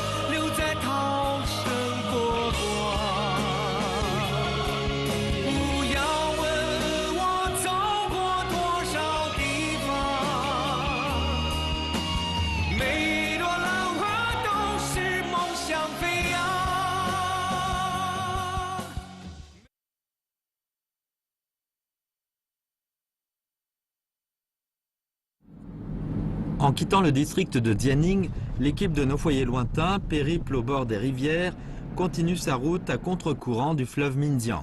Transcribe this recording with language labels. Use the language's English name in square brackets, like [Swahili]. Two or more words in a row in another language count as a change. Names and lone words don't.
[Chinese] 留在涛声波光。不要问我走过多少地方，每一朵浪花都是梦想飞扬。 [French] En quittant le district de Dianing, l'équipe de nos foyers lointains, périple au bord des rivières, continue sa route à contre-courant du fleuve Minjiang.